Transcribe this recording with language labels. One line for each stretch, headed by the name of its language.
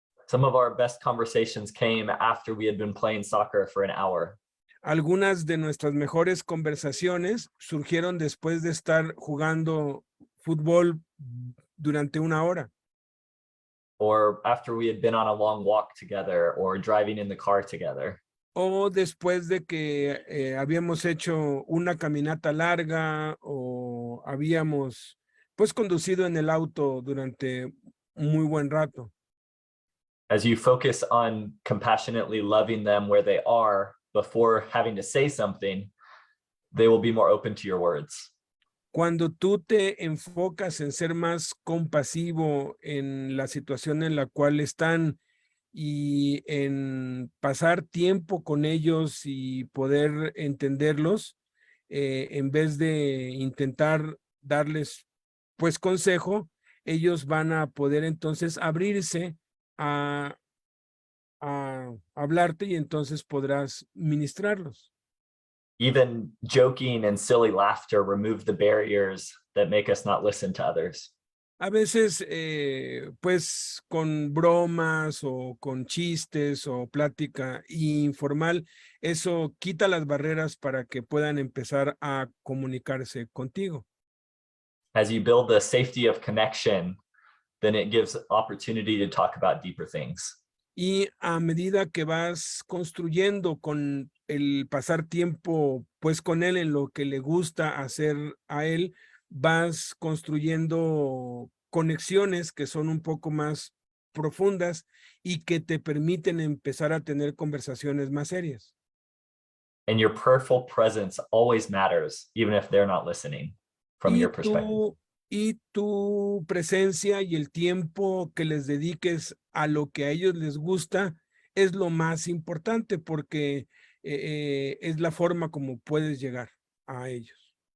English: Some of our best conversations came after we had been playing soccer for an hour.
Spanish: Algunas de nuestras mejores conversaciones surgieron después de estar jugando fútbol durante una hora.
English: Or after we had been on a long walk together or driving in the car together.
Spanish: O después de que habíamos hecho una caminata larga o habíamos pues conducido en el auto durante un muy buen rato.
English: As you focus on compassionately loving them where they are before having to say something, they will be more open to your words.
Spanish: Cuando tú te enfocas en ser más compasivo en la situación en la cual están y en pasar tiempo con ellos y poder entenderlos, en vez de intentar darles pues consejo, ellos van a poder entonces abrirse a hablarte y entonces podrás ministrarlos.
English: Even joking and silly laughter remove the barriers that make us not listen to others.
Spanish: A veces, pues con bromas o con chistes o plática informal, eso quita las barreras para que puedan empezar a comunicarse contigo.
English: As you build the safety of connection, then it gives opportunity to talk about deeper things.
Spanish: Y a medida que vas construyendo con el pasar tiempo, pues con él en lo que le gusta hacer a él, vas construyendo conexiones que son un poco más profundas y que te permiten empezar a tener conversaciones más serias.
English: And your prayerful presence always matters, even if they're not listening from your perspective.
Spanish: Y tu presencia y el tiempo que les dediques a lo que a ellos les gusta es lo más importante porque es la forma como puedes llegar a ellos.